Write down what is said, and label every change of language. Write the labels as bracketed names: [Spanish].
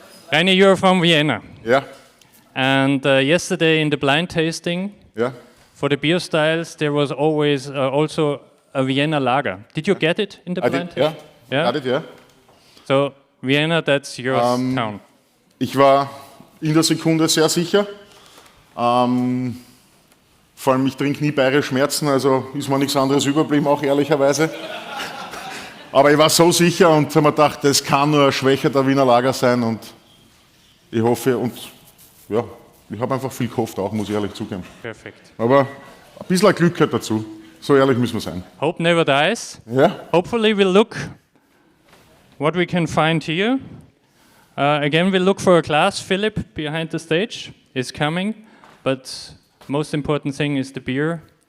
[English] Renee, you're from Vienna. Yeah. And yesterday in the blind tasting, for the beer styles, there was always also a Vienna lager. Did you get it in the blind tasting? Yeah. Got it, yeah. So Vienna, that's your town. [German] Ich war in der Sekunde sehr sicher. Vor allem, ich trinke nie bayerisch Schmerzen, also ist mir nichts anderes überblieben, auch ehrlicherweise. Aber ich war so sicher und habe mir gedacht, das kann nur ein Schwächer der Wiener Lager sein, und ich hoffe, und ja, ich habe einfach viel gehofft auch, muss ich ehrlich zugeben. Perfekt. Aber ein bisschen Glück gehört dazu, so ehrlich müssen wir sein. [English] Hope never dies. Yeah. Hopefully we'll look what we can find here. Again, we'll look for a glass. Philip behind the stage is coming, but most important thing is the beer.